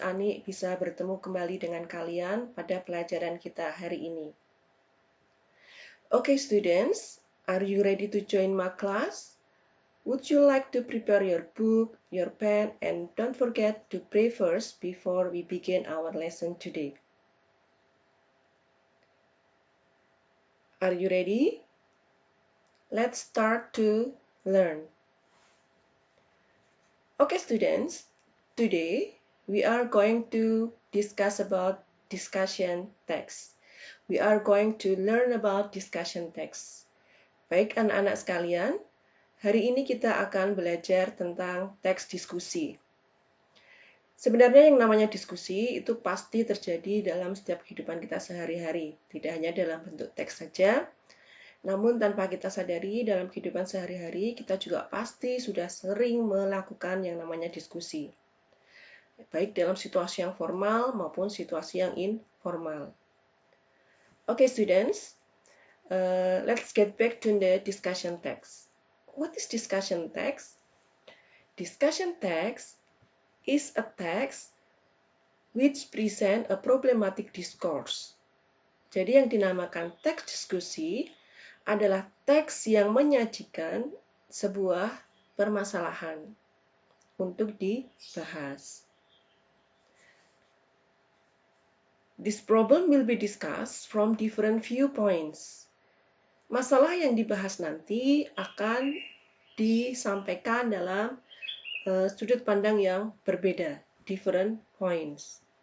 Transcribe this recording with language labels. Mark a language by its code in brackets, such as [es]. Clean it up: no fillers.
[id] Ani bisa bertemu kembali dengan kalian pada pelajaran kita hari ini. [en] Okay students, are you ready to join my class? Would you like to prepare your book, your pen, and don't forget to pray first before we begin our lesson today. Are you ready? Let's start to learn. Okay, students, today we are going to discuss about discussion text. We are going to learn about discussion text. [id] Baik anak-anak sekalian, hari ini kita akan belajar tentang teks diskusi. Sebenarnya yang namanya diskusi itu pasti terjadi dalam setiap kehidupan kita sehari-hari, tidak hanya dalam bentuk teks saja, namun tanpa kita sadari dalam kehidupan sehari-hari kita juga pasti sudah sering melakukan yang namanya diskusi, baik dalam situasi yang formal maupun situasi yang informal. [en] Okay, students, let's get back to the discussion text. What is discussion text? Discussion text is a text which present a problematic discourse. [id] Jadi yang dinamakan teks diskusi adalah teks yang menyajikan sebuah permasalahan untuk dibahas. [en] This problem will be discussed from different viewpoints. [id] Masalah yang dibahas nanti akan disampaikan dalam sudut pandang yang berbeda, [en] different points.